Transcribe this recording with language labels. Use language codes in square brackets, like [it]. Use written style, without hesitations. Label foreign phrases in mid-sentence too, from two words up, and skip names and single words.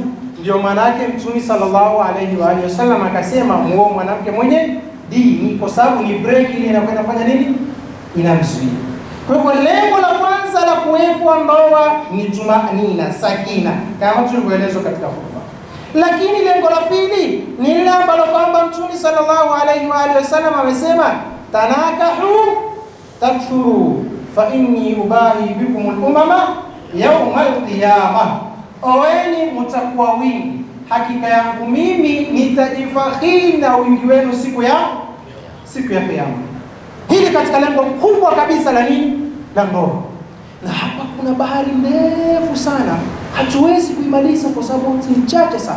[sw] Ndio maana yake Mtume [ar] صلى الله عليه وعلى آله وسلم [sw] akasema muoe mwanamke mwenye dini, kwa sababu ni break ile inakwenda kufanya nini? Inamzuia. Kwa hivyo lengo la kwanza la kuwekwa ndoa ni tumaanina, sakina, kama tulivyoelezwa katika hotuba. Lakini lengo la pili ni lile ambalo kwamba Mtume [ar] صلى الله عليه وعلى آله وسلم [sw] amesema, [ar] تناكحوا تكثروا فإني أباهي بكم الأمم يوم القيامة. [sw] Oweni mtakuwa wingi, hakika yangu mimi nitajifakhiri na wingi wenu siku ya Kiyama. Hili katika lengo kubwa kabisa la nini? La ndoa. Na hapa kuna bahari ndefu sana, hatuwezi kuimaliza kwa sababu ni chache sana.